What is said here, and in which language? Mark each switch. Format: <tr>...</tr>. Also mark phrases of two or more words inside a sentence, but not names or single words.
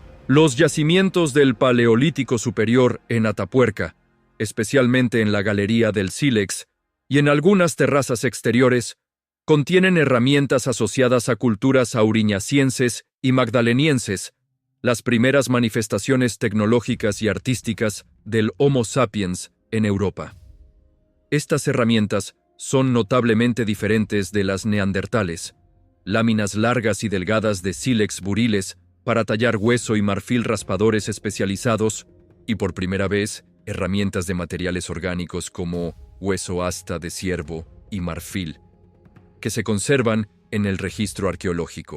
<es>Los yacimientos del Paleolítico Superior en Atapuerca, especialmente en la galería del sílex y en algunas terrazas exteriores, contienen herramientas asociadas a culturas auriñacienses y magdalenienses, las primeras manifestaciones tecnológicas y artísticas del Homo sapiens en Europa. Estas herramientas son notablemente diferentes de las neandertales: láminas largas y delgadas de sílex buriles para tallar hueso y marfil raspadores especializados, y por primera vez, herramientas de materiales orgánicos como hueso asta de ciervo y marfil, que se conservan en el registro arqueológico.</es>